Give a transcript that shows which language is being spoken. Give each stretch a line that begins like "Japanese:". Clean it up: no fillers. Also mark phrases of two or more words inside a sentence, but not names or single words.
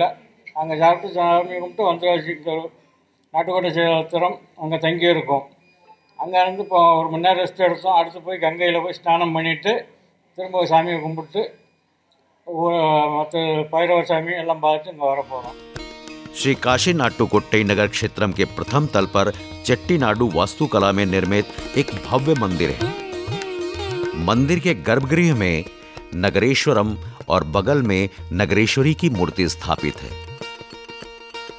Tamil: அங்கே சாப்பிட்டு சாமி கும்பிட்டு வந்து நாட்டுக்கோட்டை சேத்திரம் அங்கே தங்கி இருக்கோம். அங்கே இருந்து இப்போ ஒரு மணி நேரம் ரெஸ்ட் எடுத்தோம். அடுத்து போய் கங்கையில் போய் ஸ்நானம் பண்ணிவிட்டு திரும்ப சாமியை கும்பிட்டு மற்ற பைரவர் சாமி எல்லாம் பார்த்து இங்கே வர போகிறோம்।
Hindi: श्री काशी नाट्टू कोट्टई नगर क्षेत्रम के प्रथम तल पर चेट्टीनाडु वास्तुकला में निर्मित एक भव्य मंदिर है। मंदिर के गर्भगृह में नगरेश्वरम और बगल में नगरेश्वरी की मूर्ति स्थापित है।